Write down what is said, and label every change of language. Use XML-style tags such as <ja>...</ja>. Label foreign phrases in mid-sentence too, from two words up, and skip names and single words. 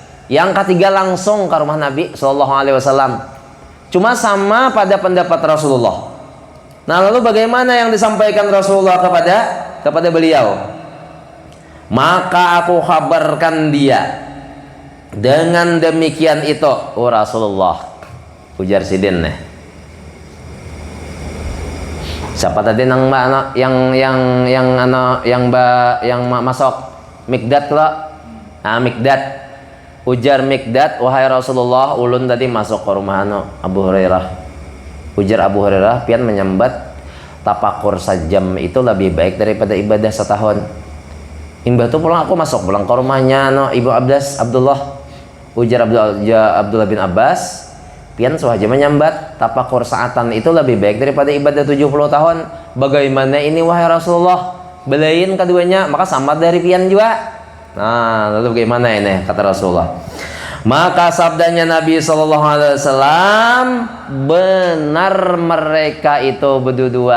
<id>Yang ketiga langsung ke rumah Nabi</id> <ar>صلى الله عليه وسلم.</ar> <id>Cuma sama pada pendapat Rasulullah. Nah, lalu bagaimana yang disampaikan Rasulullah kepada beliau? Maka aku kabarkan dia dengan demikian itu, oh Rasulullah,</id> <bjn>ujar Sidin nih. Siapa tadi nang yang masuk Mikdad lah. Nah, Mikdad ujar Mikdad, wahai Rasulullah, ulun tadi masuk ke rumah Abu Hurairah. Ujar Abu Hurairah, pian menyambat tapakur sajam itu lebih baik daripada ibadah setahun. Imbah tu pulang aku masuk pulang ke rumahnya Ibu Abbas Abdullah.</bjn> <id>Ujar Abdullah bin Abbas,</id> <bjn>pian sahaja menyambat tapakur saatan itu lebih baik daripada ibadah 70 tahun. Bagaimana ini wahai Rasulullah? Belain keduanya, maka sama dari pian juga.</bjn> <id>Nah, lalu bagaimana ini kata Rasulullah? Maka sabdanya Nabi</id> <ar>صلى الله عليه وسلم,</ar> <id>benar mereka itu berdua.</id>